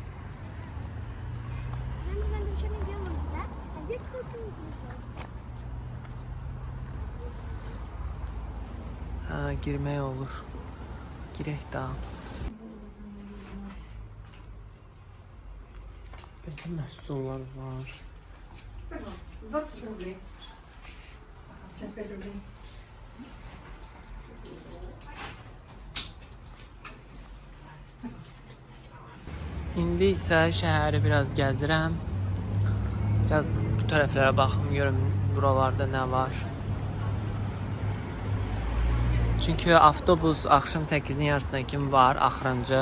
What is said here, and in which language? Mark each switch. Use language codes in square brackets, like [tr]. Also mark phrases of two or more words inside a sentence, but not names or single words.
[az] Ha, girmək olur. Girək daha. Belə məhsullar var. [ru] 20 рублей. Сейчас 5 рублей. [az] İndi isə şəhəri biraz gəzirəm. Biraz bu tərəflərə baxım, görüm buralarda nə var. Çünki avtobus axşam 8-in yarısına kimi var, axırıncı.